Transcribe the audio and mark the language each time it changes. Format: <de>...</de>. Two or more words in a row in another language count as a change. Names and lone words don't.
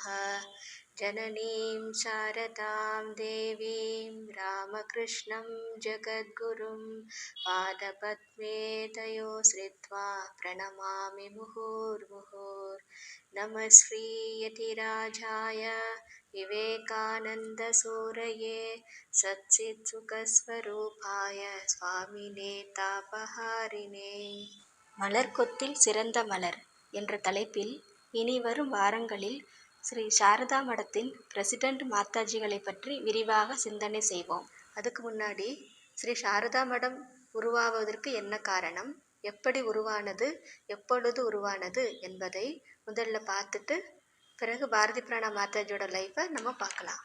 <sa>जननीं शारदां देवीं रामकृष्णं जगद्गुरुं पादपद्मे तयोश्रित्वा प्रणमामि मुहुर्मुहुः। नमः श्रीयतिराजाय विवेकानन्दसूरये सच्चित्सुखस्वरूपाय स्वामिने तापहारिणे.</sa> <ta>மலர்க்கொத்தில் சிறந்த மலர் என்ற தலைப்பில் இனி வரும் வாரங்களில் ஸ்ரீ சாரதா மடத்தின் பிரசிடென்ட் மாதாஜிகளை பற்றி விரிவாக சிந்தனை செய்வோம். அதுக்கு முன்னாடி ஸ்ரீ சாரதா மடம் உருவாவதற்கு என்ன காரணம், எப்படி உருவானது, எப்பொழுது உருவானது என்பதை முதல்ல பார்த்துட்டு பிறகு பாரதி பிராணா மாதாஜியோட லைஃப்பை நம்ம பார்க்கலாம்.</ta>